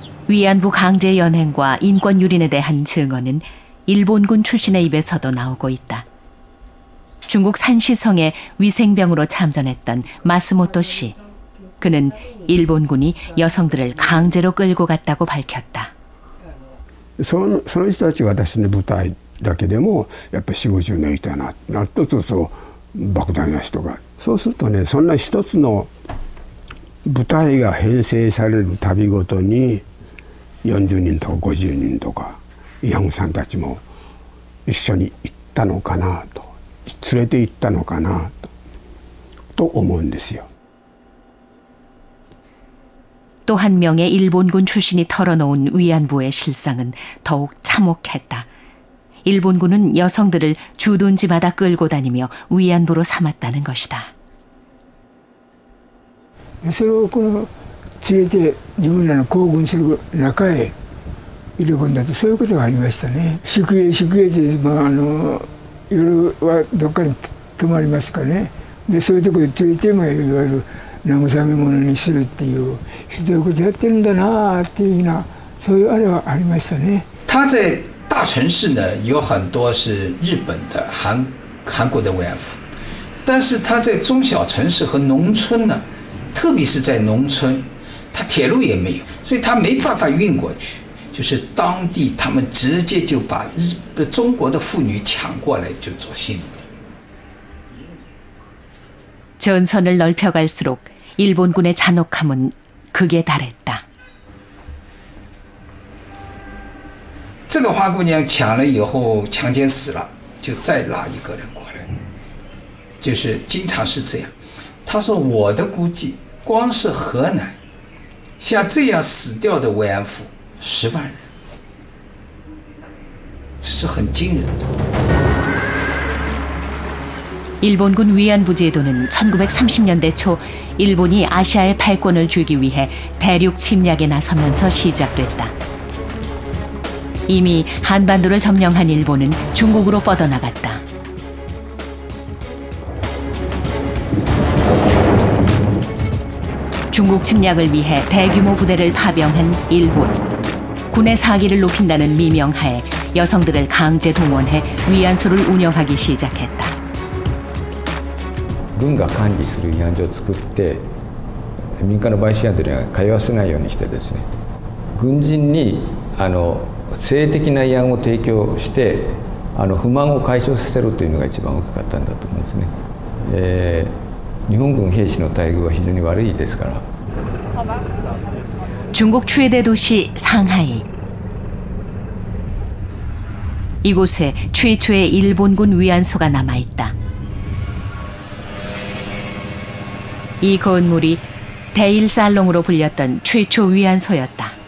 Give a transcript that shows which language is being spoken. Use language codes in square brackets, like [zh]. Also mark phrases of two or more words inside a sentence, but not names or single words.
[ko] 위안부 강제 연행과 인권 유린에 대한 증언은 일본군 출신의 입에서도 나오고 있다. 중국 산시성에 위생병으로 참전했던 마스모토 씨. 그는 일본군이 여성들을 강제로 끌고 갔다고 밝혔다. [ja] その人たちが私の部隊だけでもやっぱり4、50年いたななるとそう莫大な人がそうするとねそんな一つの部隊が編成されるたびごとに40人とか50人とか慰安婦さんたちも一緒に行ったのかなと連れて行ったのかなと思うんですよ。 [ko] 또 한 명의 일본군 출신이 털어놓은 위안부의 실상은 더욱 참혹했다. 일본군은 여성들을 주둔지마다 끌고 다니며 위안부로 삼았다는 것이다. [ja] それを連れて自分らの行軍する中へ入れ込んだとそういうことがありましたね。宿営地で、夜はどっかに泊まりますかね。でそういうところで連れてもいわゆる慰め者にするっていうひどいことやってるんだなっていうようなそういうあれはありましたね。 [zh] 他在大城市呢有很多是日本的、韩国的慰安妇，但是他在中小城市和农村呢，特别是在农村，他铁路也没有，所以他没办法运过去。就是当地他们直接就把中国的妇女抢过来就做性奴。 [ko] 전선을 넓혀갈수록 일본군의 잔혹함은 극에 달했다. [zh] 这个花姑娘抢了以后强奸死了，就再拉一个人过来，就是经常是这样。他说我的估计，光是河南，像这样死掉的慰安妇10万人，这是很惊人的。 [ko] 일본군 위안부 제도는 1930년대 초 일본이 아시아의 패권을 쥐기 위해 대륙 침략에 나서면서 시작됐다. 이미 한반도를 점령한 일본은 중국으로 뻗어나갔다. 중국 침략을 위해 대규모 부대를 파병한 일본. 군의 사기를 높인다는 미명하에 여성들을 강제 동원해 위안소를 운영하기 시작했다. [ja] 軍が管理する慰安所を作って民間の売春宿には通わせないようにしてですね軍人に性的な慰安を提供して不満を解消させるというのが一番大きかったんだと思うんですね。日本軍兵士の待遇は非常に悪いですから。 [ko] 중국 최대 도시 상하이. 이곳에 최초의 일본군 위안소가 남아있다. 이 건물이 대일살롱으로 불렸던 최초 위안소였다.